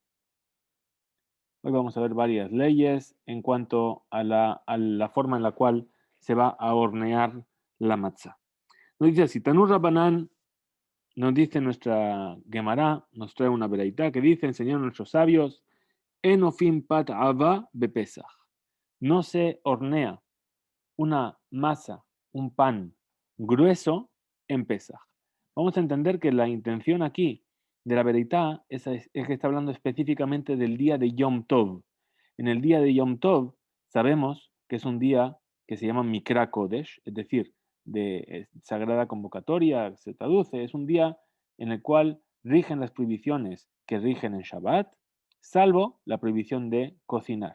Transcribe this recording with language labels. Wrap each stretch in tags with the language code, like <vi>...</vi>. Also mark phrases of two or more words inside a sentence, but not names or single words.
<es>Hoy vamos a ver varias leyes en cuanto a la forma en la cual se va a hornear la matzá. Nos dice así,</es> <he>תנו רבנן,</he> <es>nos dice nuestra Gemara, nos trae una veraitá que dice, enseñaron nuestros sabios,</es> <he>אין אופין פת עבה בפסח.</he> <es>No se hornea una masa, un pan grueso en Pesach. Vamos a entender que la intención aquí de la verità es que está hablando específicamente del día de</es> <he>יום טוב.</he> <es>En el día de</es> <he>יום טוב</he> <es>sabemos que es un día que se llama</es> <he>מקרא קודש,</he> <es>es decir, de sagrada convocatoria, se traduce, es un día en el cual rigen las prohibiciones que rigen en Shabbat, salvo la prohibición de cocinar.</es>